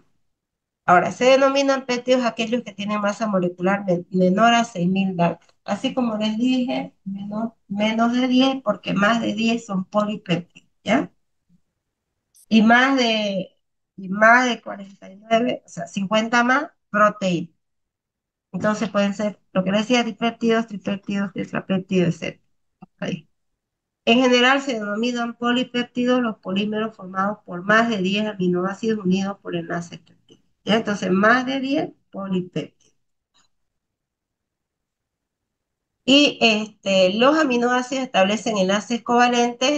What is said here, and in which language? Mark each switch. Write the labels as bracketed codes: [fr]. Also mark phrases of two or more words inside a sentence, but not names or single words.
[es] Ahora, se denominan péptidos aquellos que tienen masa molecular menor a 6.000 Dalton. Así como les dije, menos de 10, porque más de 10 son polipéptidos, ¿ya? y más de, y más de 49, o sea, 50 más proteínas. Entonces pueden ser, lo que les decía, dipéptidos, tripéptidos, tetrapéptidos, etc. Ahí. En general se denominan polipéptidos los polímeros formados por más de 10 aminoácidos unidos por enlaces péptidos. ¿Ya? Entonces, más de 10 polipéptidos. Y los aminoácidos establecen enlaces covalentes.